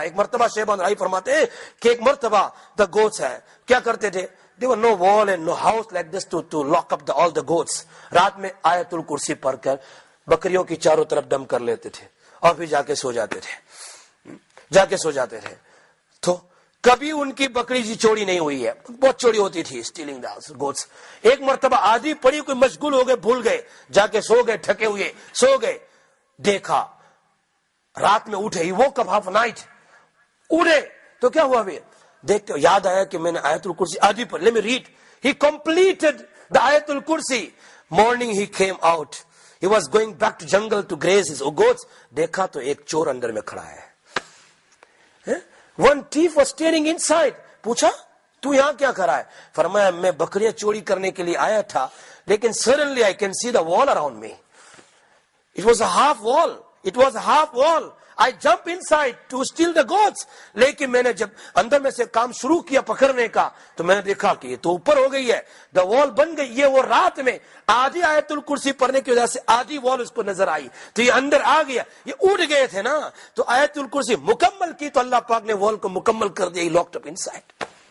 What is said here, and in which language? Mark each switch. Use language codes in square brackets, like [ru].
[ur] ایک مرتبہ شیبان رائی فرماتے ہیں کہ ایک مرتبہ [en] the goats [ur] ہے, کیا کرتے تھے, [en] there were no wall and no house like this to lock up all the goats. [ur] رات میں آیت الکرسی پڑھ کر بکریوں کی چاروں طرف دم کر لیتے تھے, اور پھر جا کے سو جاتے تھے. تو کبھی ان کی بکری جی چوری نہیں ہوئی ہے, بہت چوری ہوتی تھی, اسٹیلنگ the goats. ایک مرتبہ آدھی پڑی, کوئی مشغول ہو گئے, بھول گئے, جا کے سو گئے, تھکے ہوئے سو گئے. دیکھا رات میں اٹھے, وہ کب half night اڑے, تو کیا ہوا بھی دیکھ کے یاد آیا کہ میں نے آیت الکرسی آدھی پر, [en] let me read. He completed the آیت الکرسی. Morning he came out. He was going back to jungle to graze his goats. [ur] دیکھا تو ایک چور اندر میں کھڑا ہے. [en] One thief was standing inside. [ur] پوچھا تو یہاں کیا کرا ہے؟ فرمایا میں بکریاں چوری کرنے کے لیے آیا تھا, لیکن [en] suddenly I can see the wall around me. It was a half wall. I jump inside to steal the goats. [ur] لیکن میں نے جب اندر میں سے کام شروع کیا پکڑنے کا, تو میں نے دیکھا کہ یہ تو اوپر ہو گئی ہے, the wall بن گئی. یہ وہ رات میں آدھی آیت الکرسی پڑھنے کی وجہ سے آدھی وال اس کو نظر آئی, تو یہ اندر آ گیا. یہ اڑ گئے تھے نا, تو آیت الکرسی مکمل کی تو اللہ پاک نے وال کو مکمل کر دیا. لاکڈ اپ انسائڈ.